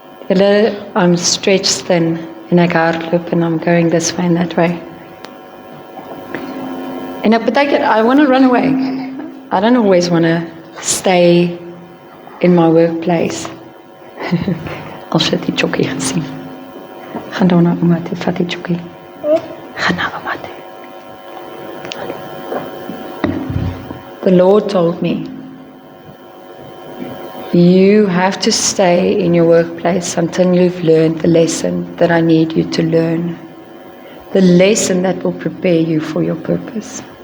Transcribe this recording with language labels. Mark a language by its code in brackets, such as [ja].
[en] I'm stretched thin [af] en ek hardloop [en] and I'm going this way and that way. [af] En ek beteken, [en] I want to run away. I don't always want to stay in my workplace. [af] Als jy die chokkie gesien. Gaan daar na ouma toe, vat die chokkie. Gaan na ouma toe. [en] The Lord told me, you have to stay in your workplace until you've learned the lesson that I need you to learn. The lesson that will prepare you for your purpose.